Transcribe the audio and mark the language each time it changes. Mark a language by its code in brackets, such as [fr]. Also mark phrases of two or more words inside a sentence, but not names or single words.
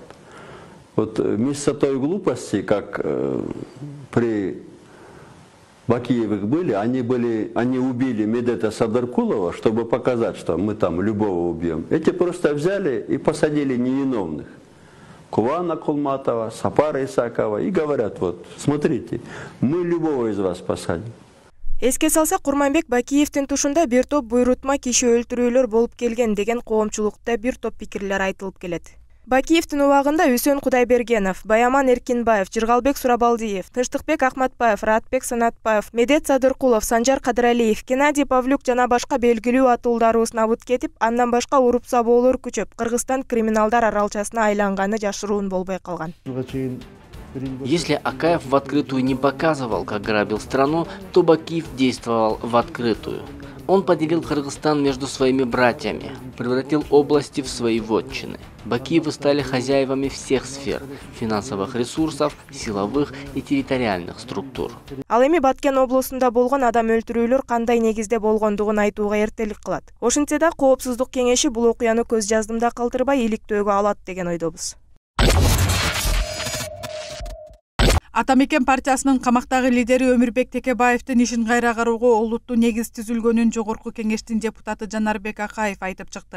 [ru] Вот вместо той глупости, как при Бакиевых были, они убили Медета Садаркулова, чтобы показать, что мы там любого убьем. Эти просто взяли и посадили невиновных. Кувана Кулматова, Сапара Исакова, и говорят, вот, смотрите, мы любого из вас посадим. [ky] Эске салсак, Курманбек Бакиевдин тушунда бир топ буйрутма киши өлтүрүүлөр болуп келген деген коомчулукта бир топ пикирлер айтылып келет. Бакиевдин убагында Үсөн Кудайбергенов, Баяман Эркинбаев, Жыргалбек Сурабалдиев, Тынчтыкбек Ахматбаев, Раатбек Санатбаев, Медет Садыркулов, Санжар Кадыралиев, Геннадий Павлюк жана башка белгилүү атуулдар снабыт кетип, андан башка уруп сабоолор күчөп, Кыргызстан криминалдар аралчасына айланганы жашыруун болбой калган. [ru] Если Акаев в открытую не показывал, как грабил страну, то Бакиев действовал в открытую. Он поделил Кыргызстан между своими братьями, превратил области в свои вотчины. Бакиевы стали хозяевами всех сфер – финансовых ресурсов, силовых и территориальных структур. [ky] Ал эми Баткен облусунда болгон адам өлтүрүүлөр кандай негизде болгондугун айтууга эртелик кылат. Ошентсе да Коопсуздук кеңеши бул окуяны көз жаздымда калтырбай иликтөөгө алат деген ойдобуз. Атамекен партиясынын камактагы лидери Өмүрбек Текебаевдин ишин кайра кароого олуттуу негиз түзүлгөнүн Жогорку кеңештин депутаты Жанарбек Акаев айтып чыкты.